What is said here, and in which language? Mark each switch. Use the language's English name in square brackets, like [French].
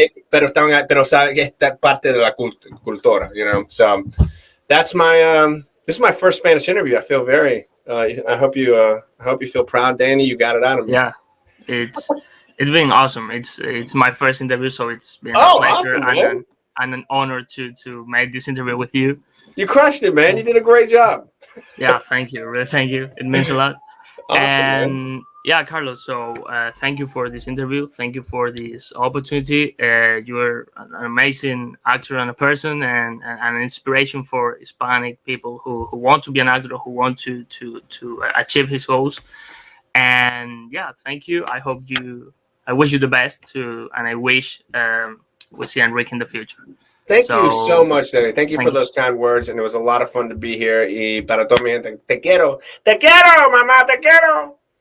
[Spanish] pero saben que esta parte de la cultura, [English] you know. So that's my this is my first Spanish interview. I feel very I hope you feel proud, Danny. You got it out of me. Yeah, it's been awesome. It's my first interview, so it's been a pleasure awesome, and an honor to make this interview with you. You crushed it, man. You did a great job. Yeah, thank you. Really, thank you. It means a lot. Awesome, and man. Yeah, Carlos. So thank you for this interview. Thank you for this opportunity. You're an amazing actor and a person, and an inspiration for Hispanic people who want to be an actor, who want to achieve his goals. And yeah, thank you. I wish you the best and I wish we see Enrique in the future. Thank you so much, Danny. Thank you for those kind words, and it was a lot of fun to be here. [Spanish] Y para toda mi gente, te quiero, mamá, te quiero.